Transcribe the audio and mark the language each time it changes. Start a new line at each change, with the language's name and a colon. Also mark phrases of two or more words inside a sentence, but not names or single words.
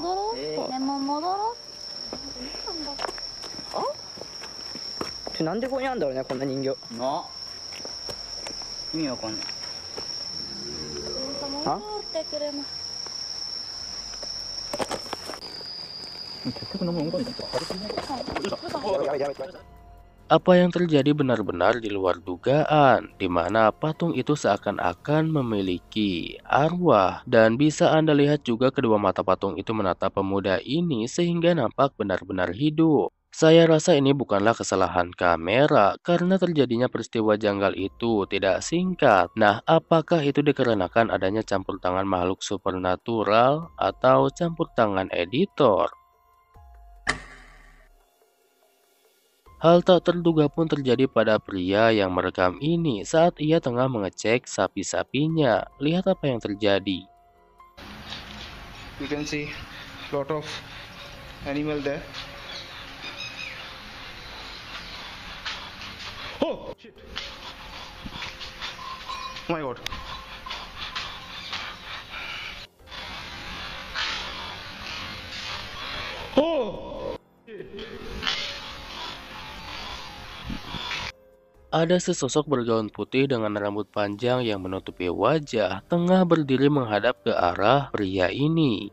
Japanese: 戻ろう。でも戻ろう。なんでここにあるんだろうね、こんな人形。の。意味わかんない。ほんと戻ろうってくるの。やめて。
Indonesian: Apa yang terjadi benar-benar di luar dugaan, di mana patung itu seakan-akan memiliki arwah. Dan bisa Anda lihat juga kedua mata patung itu menatap pemuda ini sehingga nampak benar-benar hidup. Saya rasa ini bukanlah kesalahan kamera karena terjadinya peristiwa janggal itu tidak singkat. Nah, apakah itu dikarenakan adanya campur tangan makhluk supernatural atau campur tangan editor? Hal tak terduga pun terjadi pada pria yang merekam ini saat ia tengah mengecek sapi-sapinya. Lihat apa yang terjadi.
English: You can see lot of animal there. Oh shit! Oh my god! Oh!
Indonesian: Ada sesosok bergaun putih dengan rambut panjang yang menutupi wajah, tengah berdiri menghadap ke arah pria ini.